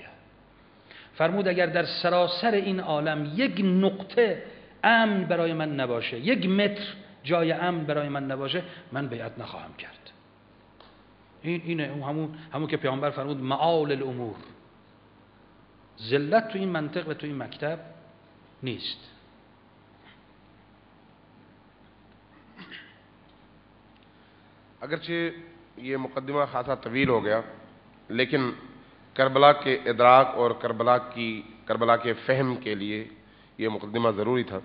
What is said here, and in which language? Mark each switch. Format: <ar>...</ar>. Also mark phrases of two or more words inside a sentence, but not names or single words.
<fa>فرمود اگر در سراسر این عالم یک نقطه امن برای من نباشه، یک متر جای امن برای من نباشه، من بیعت نخواهم کرد. اینه همون که پیامبر فرمود</fa> <ar>معال الامور.</ar> <fa>ذلت تو این منطق و تو این مکتب نیست.</fa> <ur>اگرچہ یہ مقدمہ خاصا طویل ہو گیا، لیکن کربلا کے ادراک اور کربلا کے فہم کے لیے یہ مقدمہ ضروری تھا۔</ur>